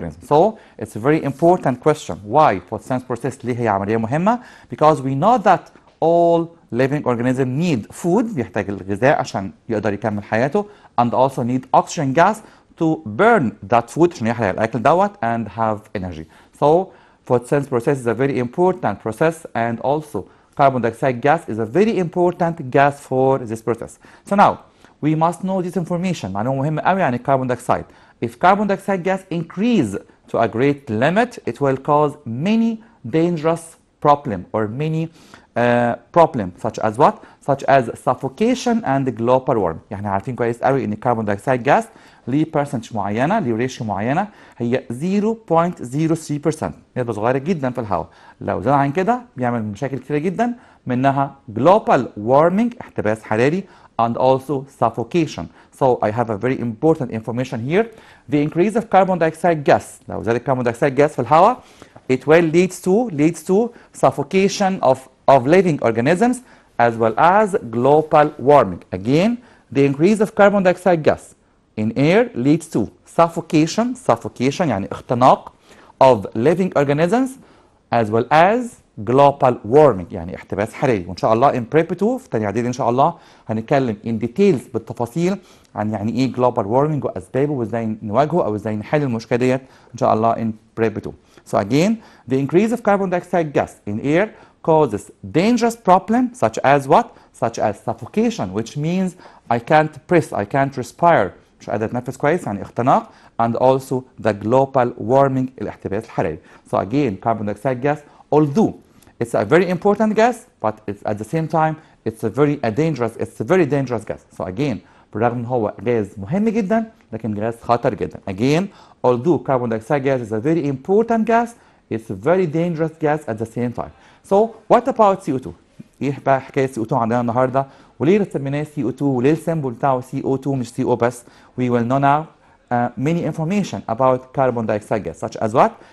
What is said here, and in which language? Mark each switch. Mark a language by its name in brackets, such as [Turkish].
[English] So it's a very important question. Why photosynthesis process [Arabic] ليه هي عملية مهمة? [English] Because we know that all living organisms need food، [Arabic] بيحتاج الغذاء عشان يقدر يكمل حياته، [English] and also need oxygen gas to burn that food [Arabic] عشان يحرق الأكل دوت [English] and have energy. So photosynthesis process is a very important process, and also carbon dioxide gas is a very important gas for this process. So now we must know this information. [Arabic] معلومة مهمة قوي عن carbon dioxide. [English] If carbon dioxide gas increase to a great limit, it will cause many dangerous problems, or many problems, such as what? Such as suffocation and global warming. [Arabic] يعني عارفين كويس قوي ان carbon dioxide gas ليه percentage معينة، ليه ريشيو معينة، هي 0.03%. نسبة صغيرة جدا في الهواء. لو زاد عن كده بيعمل مشاكل كتيرة جدا، منها global warming احتباس حراري, [English] and also suffocation. So I have a very important information here. The increase of carbon dioxide gas, [Arabic] لو زاد الكربون [English] dioxide gas [Arabic] في الهواء, [English] it will leads to suffocation of living organisms as well as global warming. Again, the increase of carbon dioxide gas in air leads to suffocation [Arabic] يعني اختناق [English] of living organisms as well as global warming [Arabic] يعني احتباس حراري. وان شاء الله [English] in prep 2 [Arabic] في تاني اعدادي ان شاء الله هنتكلم [English] in details [Arabic] بالتفاصيل عن يعني ايه global warming واسبابه وازاي نواجهه او ازاي نحل المشكله ديت ان شاء الله in prep 2. [English] So again, the increase of carbon dioxide gas in air causes dangerous problems such as what? Such as suffocation, which means I can't breathe, I can't respire. [Arabic] مش قادر اتنفس كويس يعني اختناق. [English] And also the global warming [Arabic] الاحتباس الحراري. [English] So again, carbon dioxide gas, although it's a very important gas, but it's at the same time it's a very dangerous gas. So again, [Arabic] بالرغم ان هو غاز مهم جدا لكن غاز خطر جدا. [English] Again, although carbon dioxide gas is a very important gas, it's a very dangerous gas at the same time. So what about CO2? [Arabic] ايه بقى حكايه CO2 عندنا النهارده؟ وليه سميناه CO2 وليه السيمبل بتاعه CO2 مش CO بس؟ [English] We will know now many information about carbon dioxide gas such as what?